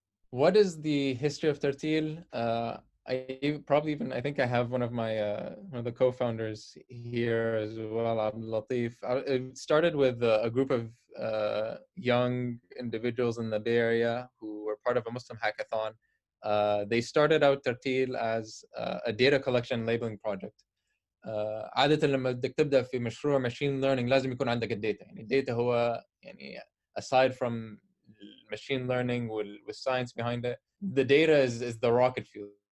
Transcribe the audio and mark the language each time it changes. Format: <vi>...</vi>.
<en>What is the history of Tartil? I think I have one of the co-founders here as well, Abdul Latif. It started with a group of young individuals in the Bay Area who were part of a Muslim hackathon. They started out Tartil as a data collection labeling project.</en> <ar>عادة لما بدك تبدأ في مشروع machine learning لازم يكون عندك الداتا. يعني الداتا هو يعني</ar> <en>aside from machine learning with science behind it, the data is the rocket fuel.</en>